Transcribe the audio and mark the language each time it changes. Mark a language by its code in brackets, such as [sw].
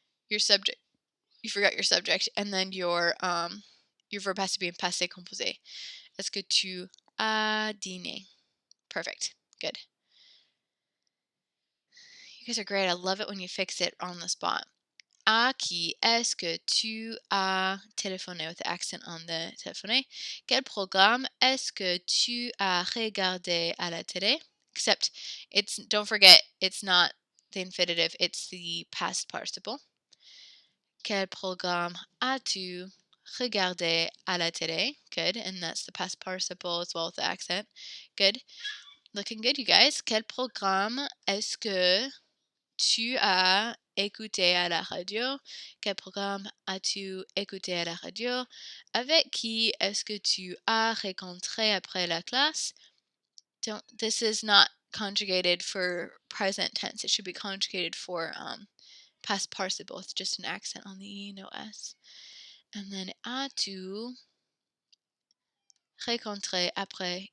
[en] Your subject, you forgot your subject, and then your verb has to be in passé composé. [fr] Est-ce que tu as dîné? [en] Perfect. Good. You guys are great. I love it when you fix it on the spot. [fr] À qui est-ce que tu as téléphoné, [en] with the accent on the [fr] téléphoné? Quel programme est-ce que tu as regardé à la télé? [en] Except don't forget, it's not the infinitive, it's the past participle. [fr] Quel programme as-tu regardé à la télé? [en] Good, and that's the past participle as well with the accent. Good. Looking good, you guys. [fr] Quel programme est-ce que tu as écouté à la radio? Quel programme as-tu écouté à la radio? Avec qui est-ce que tu as rencontré après la classe? [en] This is not conjugated for present tense. It should be conjugated for past participle. It's just an accent on the E, no S. And then [fr] as-tu rencontré après?